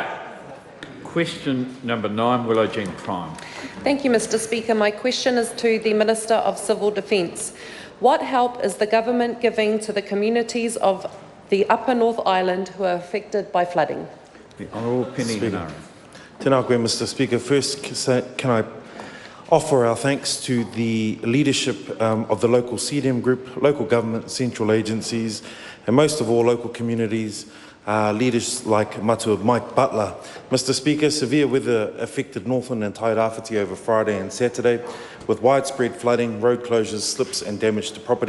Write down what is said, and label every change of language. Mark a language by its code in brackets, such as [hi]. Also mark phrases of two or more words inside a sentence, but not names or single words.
[en] Question number 9, Willow Jean Prime. Thank you, Mr. Speaker. My question is to the Minister of Civil Defence. What help is the government giving to the communities of the Upper North Island who are affected by flooding? The Honourable Penny Hinerangi. [mi] Tēnā koe, [en] Mr. Speaker. First, can I offer our thanks to the leadership of the local CDM group, local government, central agencies, and most of all local communities, leaders like Matua Mike Butler. Mr. Speaker, severe weather affected Northland and Tairāwhiti over Friday and Saturday, with widespread flooding, road closures, slips and damage to property.